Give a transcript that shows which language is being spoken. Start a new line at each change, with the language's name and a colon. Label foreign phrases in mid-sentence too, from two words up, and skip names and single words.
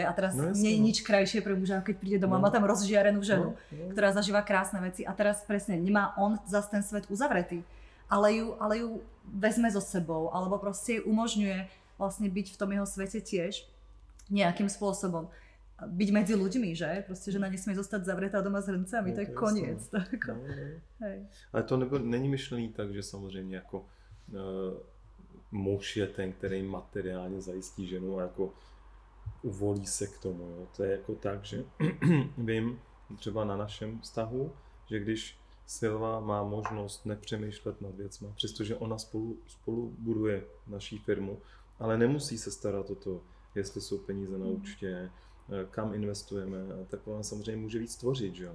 Slovak: A teraz nie je nič krajšie pre muža, keď príde doma, má tam rozžiarenú ženu, ktorá zažíva krásne veci a teraz presne nemá on zase ten svet uzavretý, ale ju vezme so sebou, alebo proste jej umožňuje vlastne byť v tom jeho svete tiež nejakým spôsobom. Byť medzi ľuďmi, že? Proste žena nesmie zostať zavretá doma s hrncami, to je koniec.
Czech: Ale to není myšlený tak, že samozřejmě jako muž je ten, který materiálně zajistí ženu a jako uvolí se k tomu. Jo. To je jako tak, že vím třeba na našem vztahu, že když Silva má možnost nepřemýšlet nad věcma, přestože ona spolu buduje naší firmu, ale nemusí se starat o to, jestli jsou peníze na účtě, kam investujeme, tak ona samozřejmě může víc tvořit, že jo?